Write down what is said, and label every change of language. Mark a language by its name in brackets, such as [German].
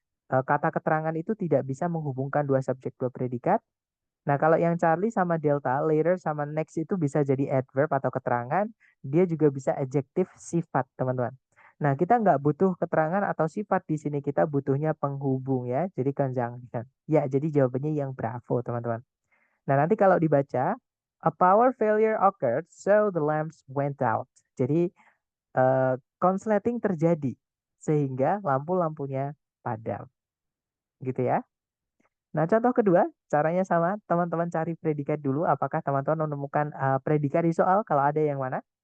[Indonesian] Kata keterangan itu tidak bisa menghubungkan dua subjek, dua predikat. Nah, kalau yang Charlie sama Delta, later sama next itu bisa jadi adverb atau keterangan. Dia juga bisa adjektif sifat, teman-teman. Nah, kita nggak butuh keterangan atau sifat di sini. Kita butuhnya penghubung ya. Jadi conjunction. Ya, jadi jawabannya yang Bravo, teman-teman. Nah, nanti kalau dibaca, [English] a power failure occurred, so the lamps went out. [Indonesian] Jadi, konsleting terjadi. Sehingga lampu-lampunya padam. Gitu ya. Nah, contoh kedua, caranya sama. Teman-teman cari predikat dulu. Apakah teman-teman menemukan predikat di soal? Kalau ada yang mana?